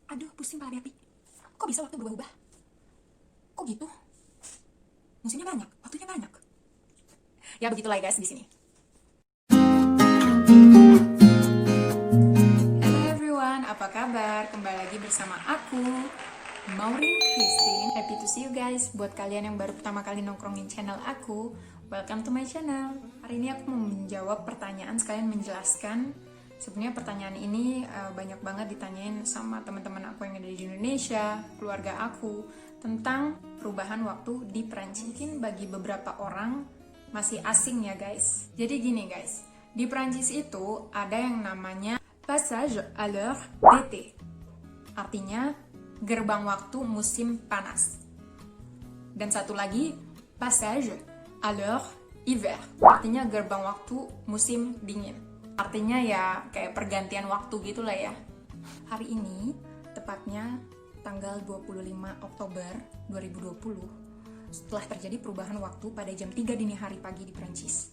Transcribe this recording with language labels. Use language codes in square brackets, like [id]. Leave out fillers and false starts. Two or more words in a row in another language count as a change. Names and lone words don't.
[id] Aduh, pusing Pak Ariati. Kok bisa waktu berubah-ubah? Kok gitu? Musimnya banyak, waktunya banyak. Ya begitulah guys di sini. [en] Hello everyone, [id] apa kabar? Kembali lagi bersama aku, Maureen Christine. [en] Happy to see you guys. [id] Buat kalian yang baru pertama kali nongkrongin channel aku, [en] welcome to my channel. [id] Hari ini aku mau menjawab pertanyaan sekalian menjelaskan. Sebenarnya pertanyaan ini banyak banget ditanyain sama teman-teman aku yang ada di Indonesia, keluarga aku, tentang perubahan waktu di Prancis. Mungkin bagi beberapa orang masih asing ya guys. Jadi gini guys, di Prancis itu ada yang namanya [fr] passage à l'heure d'été. [id] Artinya gerbang waktu musim panas. Dan satu lagi [fr] passage à l'heure hiver. [id] Artinya gerbang waktu musim dingin. Artinya ya kayak pergantian waktu gitulah ya. Hari ini tepatnya tanggal 25 Oktober 2020 setelah terjadi perubahan waktu pada jam 3 dini hari pagi di Prancis.